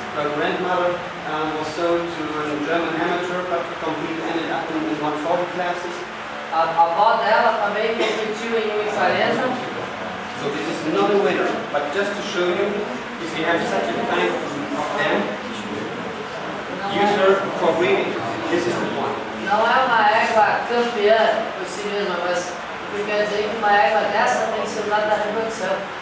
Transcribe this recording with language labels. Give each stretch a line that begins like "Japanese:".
English: Her grandmother was sold to a German amateur, but ended up in 140 classes.
Portuguese: A avó dela também competiu em 1,40.
English: So this is not a winner, but just to show you, if you have such a kind of dam, use her for breeding. This is the point.
Portuguese: Não é uma égua campeã por si mesma, mas o que quer dizer que uma égua dessa tem que ser usada na reprodução.